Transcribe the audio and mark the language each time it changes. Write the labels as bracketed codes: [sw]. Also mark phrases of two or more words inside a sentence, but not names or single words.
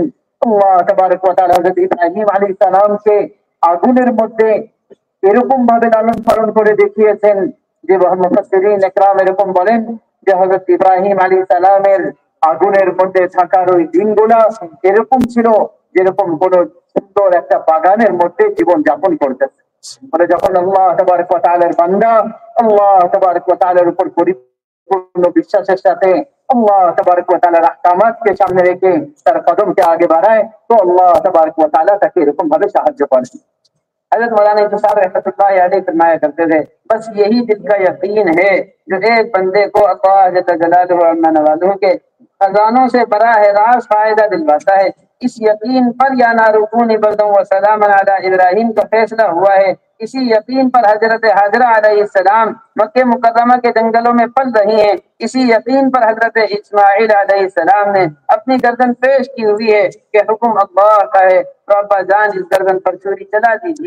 [bn] আল্লাহ তাবারক ওয়া তাআলা হযরত ইব্রাহিম আলাইহিস সালামকে আগুনের মধ্যে এরকম ভাবে লালন পালন করে দেখিয়েছেন যে মুফাসসিরিন ইকরাম এরকম বলেন যে হযরত ইব্রাহিম আলাইহিস সালামের আগুনের মধ্যে থাকার ওই দিনগুলা এরকম ছিল যেরকম কোন সুন্দর একটা বাগানের মধ্যে জীবন যাপন করতেছে। মানে যখন আল্লাহ তাবারক ওয়া তাআলার বান্দা আল্লাহ তাবারক ওয়া তাআলার উপর পরিপূর্ণ বিশ্বাসের সাথে আল্লাহ তাবারক ওয়া তাআলার আহকামাতকে সামনে রেখে তার কদমকে আগে বাড়ায় তো আল্লাহ তাবারক ওয়া তাআলা তাকে এরকম ভাবে সাহায্য করেন। [ur] حضرت مولانا یوسف صاحب رحمۃ اللہ علیہ فرمایا کرتے تھے بس یہی دل کا یقین ہے جو ایک بندے کو اللہ جل جلالہ عما نوالہ کے خزانوں سے براہ راست فائدہ دلواتا ہے۔ اس یقین پر [ar] یا نارکون بردوں و سلام علی ابراہیم [ur] کا فیصلہ ہوا ہے، اسی یقین پر حضرت حاجرہ علیہ السلام مکہ مکرمہ کے جنگلوں میں پل رہی ہیں، اسی یقین پر حضرت اسماعیل علیہ السلام نے اپنی گردن پیش کی ہوئی ہے کہ حکم اللہ کا ہے تو ابا جان اس گردن پر چھری چلا دیجیے۔